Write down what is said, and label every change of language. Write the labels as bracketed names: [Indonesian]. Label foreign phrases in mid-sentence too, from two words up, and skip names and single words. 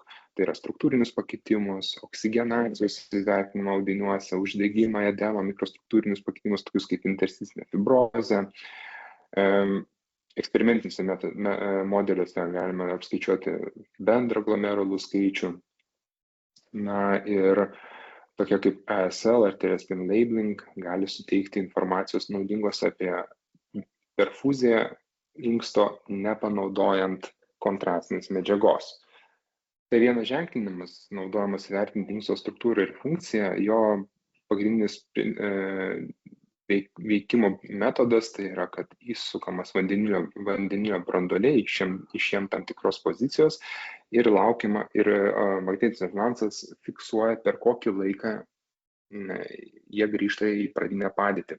[Lithuanian] Tai yra struktūrinius pakitimus, oksigenacijos įvertinimą audiniuose, uždegimą, edemą, mikrostruktūrinius pakitimus, tokius kaip intersticinė fibrozė. Eksperimentinėse modeliuose galime apskaičiuoti bendrą glomerulų skaičių. Ir tokia kaip ASL, [English] arterial stem labeling, [Lithuanian] gali suteikti informacijos naudingos apie perfuziją inksto nepanaudojant kontrastinės medžiagos. Tai vienas ženklinimas naudojamas įvertinti inksto struktūrą ir funkciją, jo pagrindinis veikimo metodas tai yra, kad įsukamas vandenilio branduoliai iš jiem tam tikros pozicijos ir laukiama ir magnetinis rezonansas fiksuoja, per kokį laiką jie grįžta į pradinę padėtį.